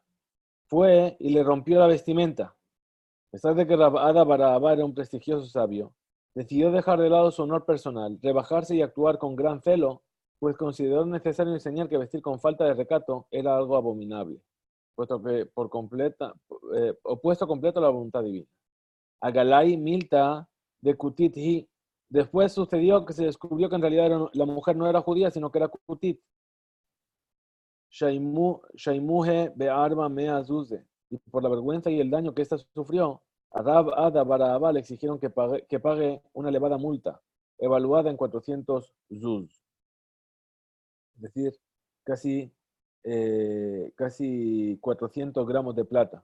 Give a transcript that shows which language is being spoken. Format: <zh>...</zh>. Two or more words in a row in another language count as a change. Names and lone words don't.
<es>Fue y le rompió la vestimenta. A pesar de que Rab Ada Baraba era un prestigioso sabio, decidió dejar de lado su honor personal, rebajarse y actuar con gran celo, pues consideró necesario enseñar que vestir con falta de recato era algo abominable, puesto que opuesto completo a la voluntad divina.</es> <arc>איגלאי מילתא דכותית היא.</arc> <es>Después sucedió que se descubrió que en realidad la mujer no era judía, sino que era Kutit.</es> <arc>שיימוה בארבע מאה זוזי.</arc> <es>Y por la vergüenza y el daño que ésta sufrió, a Rab Ada Barahaba le exigieron que pague una elevada multa, evaluada en 400 zuz. Es decir, casi, casi 400 gramos de plata.</es>